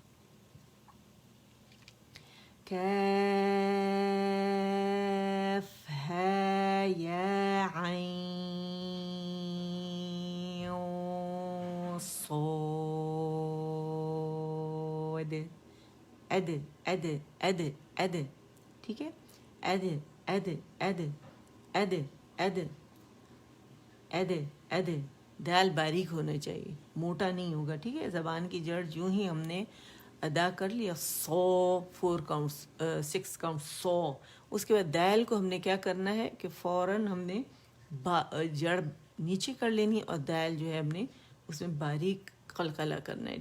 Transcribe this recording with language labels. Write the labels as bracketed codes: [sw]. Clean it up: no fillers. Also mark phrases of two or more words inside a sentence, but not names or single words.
[ur] کیف ہے یا عین صاد. اد اد اد اد. ٹھیک ہے، اد اد اد اد اد اد اد. دال باریک ہونا چاہیے، موٹا نہیں ہوگا. ٹھیک ہے، زبان کی جڑ یوں ہی ہم نے ادا کر لیا. 4 کاؤنٹس، 6 کاؤنٹ 100. اس کے بعد دال کو ہم نے کیا کرنا ہے کہ فوراً ہم نے جڑ نیچے کر لینی اور دال جو ہے ہم نے اس میں باریک قلقلہ کرنا ہے.